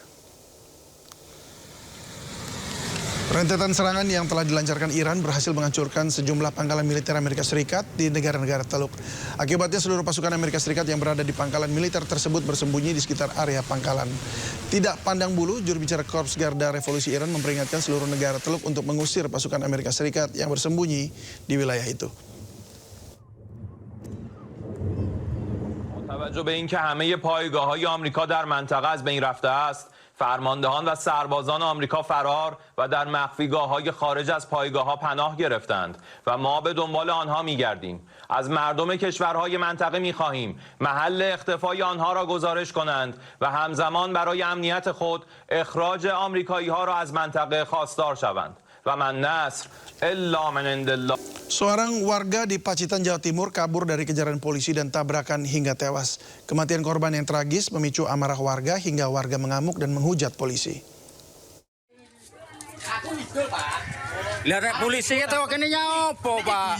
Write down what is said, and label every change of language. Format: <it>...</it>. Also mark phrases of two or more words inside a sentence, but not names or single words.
<id>Rentetan serangan yang telah dilancarkan Iran berhasil menghancurkan sejumlah pangkalan militer Amerika Serikat di negara-negara Teluk. Akibatnya seluruh pasukan Amerika Serikat yang berada di pangkalan militer tersebut bersembunyi di sekitar area pangkalan. Tidak pandang bulu, juru bicara Korps Garda Revolusi Iran memperingatkan seluruh negara Teluk untuk mengusir pasukan Amerika Serikat yang bersembunyi di wilayah itu.</id> <fa>توجه به اینکه همه پایگاه‌های آمریکا در منطقه از بین رفته است، فرماندهان و سربازان آمریکا فرار و در مخفیگاه‌های خارج از پایگاه‌ها پناه گرفتند و ما به دنبال آنها می‌گردیم. از مردم کشورهای منطقه می‌خواهیم محل اختفای آنها را گزارش کنند و همزمان برای امنیت خود اخراج آمریکایی‌ها را از منطقه خواستار شوند.</fa> <ar>و من نصر الا من عند الله.</ar> <id>Seorang warga di Pacitan, Jawa Timur kabur dari kejaran polisi dan tabrakan hingga tewas. Kematian korban yang tragis memicu amarah warga hingga warga mengamuk dan menghujat polisi. Lihat polisi itu</id> <jv>kene nyopo,</jv> <id>Pak?</id>